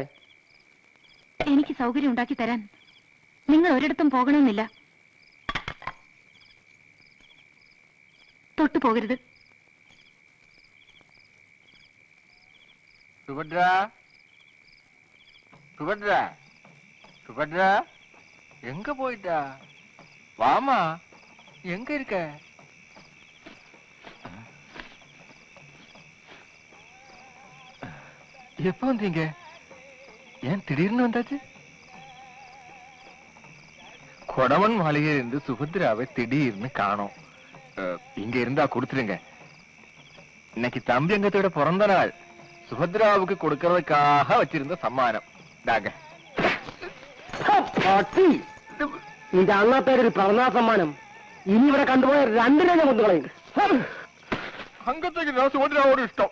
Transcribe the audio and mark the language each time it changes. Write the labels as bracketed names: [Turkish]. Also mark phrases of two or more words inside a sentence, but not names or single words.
[Malayalam] എനിക്ക് സൗകര്യം ഉണ്ടാക്കി തരാൻ നിങ്ങൾ ഒരിടത്തും പോകണമെന്നില്ല. തൊട്ടു പോകരുത്. സുഭദ്ര, സുഭദ്ര, സുഭദ്ര, [Tamil] எங்க போயிட்டா? வாமா, எங்க இருக்க? எப்ப வந்தீங்க? ஏன் திடீர்னு வந்தாச்சு? கொடவன் மாளிகையில் இருந்து சுபத்ராவை திடீர்னு காணோம். இங்க இருந்தா கொடுத்துருங்க. இன்னைக்கு தம்பி அங்கத்தோட பிறந்த நாள். சுபத்ராவுக்கு கொடுக்கறதுக்காக வச்சிருந்த சம்மானம் தாங்க. [Malayalam] നിന്റെ അണ്ണാത്തേരൊരു പിറന്നാ സമ്മാനം ഇനി ഇവിടെ കണ്ടുപോയ രണ്ടിനെ ഞാൻ കൊന്നുകളയും. അങ്കത്തേക്ക് സുഭദ്രാവോട് ഇഷ്ടം.